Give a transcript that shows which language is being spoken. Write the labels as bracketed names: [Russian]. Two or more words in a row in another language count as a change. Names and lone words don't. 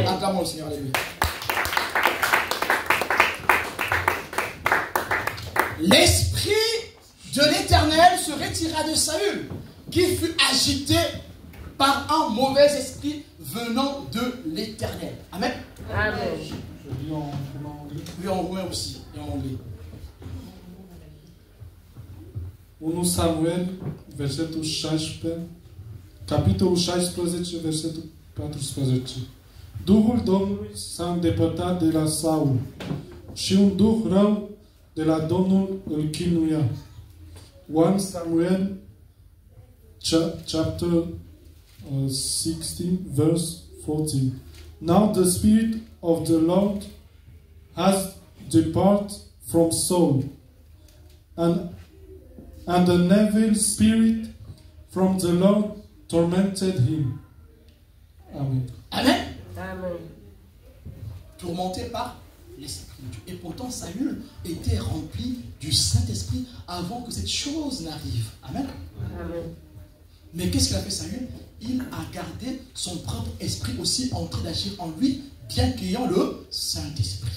[French] Acclamons le Seigneur, alléluia. L'esprit de l'Éternel se retira de Saül, qui fut agité par un mauvais esprit venant de l'Éternel. Amen. Amen. Je lis en anglais. Oui, en roumain aussi, et en anglais. 1 Samuel, [Romanian] versetul 16, capitolul 16, versetul 14. Duhul Domnului s-a îndepărtat de la Saul și un duh rău de la Domnul îl chinuia. 1 Samuel, [English] chapter 16, verse 14. Now the Spirit of the Lord has departed from Saul, and an evil spirit from the Lord tormented him. [French] Amen. Amen. Amen. Tourmenté par l'Esprit de Dieu. Et pourtant, Saül était rempli du Saint-Esprit avant que cette chose n'arrive. Amen. Amen. Mais qu'est-ce qu'il a fait, Saül? Il a gardé son propre esprit aussi en train d'agir en lui, bien qu'ayant le Saint-Esprit.